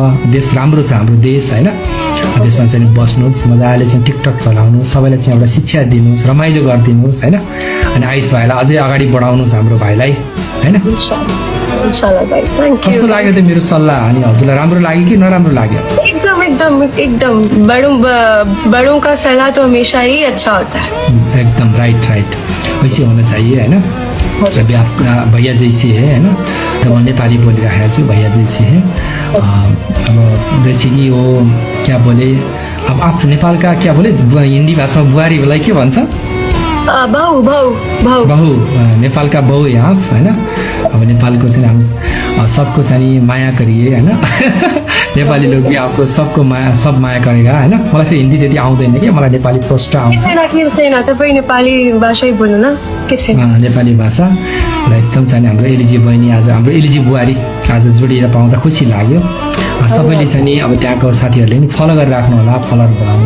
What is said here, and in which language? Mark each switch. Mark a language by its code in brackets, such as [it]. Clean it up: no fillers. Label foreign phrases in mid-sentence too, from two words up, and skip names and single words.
[ne] देश राम्रो छ हाम्रो देश होइन. त्यसमा चाहिँ बस्नुहोस्, मजाले चाहिँ टिकटक चलाउनुहोस्, सबैलाई चाहिँ एउटा शिक्षा दिनुहोस्, रमाइलो गरिदिनुहोस् होइन. अनि आयुष भाइलाई अझै अगाडि बढाउनुहोस् हाम्रो भाइलाई होइन. कस्तो लाग्यो त मेरो सल्लाह? अनि हजुरलाई राम्रो लाग्यो कि नराम्रो लाग्यो? एकदम एकदम एकदम. [hi] बड़ों का सलाह तो हमेशा ही अच्छा होता है. एकदम राइट. वैसे होना चाहिए है ना. जब आपका भैया जैसे है ना. तो मैं [ne] नेपाली बोलिरहेको छु, [hi] भैया जैसे है. अब जैसे कि वो क्या बोले, अब आप नेपाल का क्या बोले, हिंदी भाषा में बुहारी बोला [ne] के भन्छ? [hi] बहू. नेपाल का बहू है आप है ना. अब नेपाल को चाहिँ हम सबको चाहिँ माया करिए है ना. नेपाली लोग भी आपको सबको माया, सब माया करेगा है ना. [ne] मलाई फेरि हिन्दी त्यति आउँदैन कि, मलाई नेपाली प्रष्ट आउँछ. तपाईँ नेपाली भाषै बोल्नु न. के छैन नेपाली भाषा र एकदम चाहिँ हाम्रो एलिजी बहिनी आज, हाम्रो एलिजी बुहारी आज जोडिएर पाउँदा खुसी लाग्यो. सबैले चाहिँ अब त्यहाँको साथीहरूले पनि फलो गरेर राख्नु होला, फलोअर बढाउन.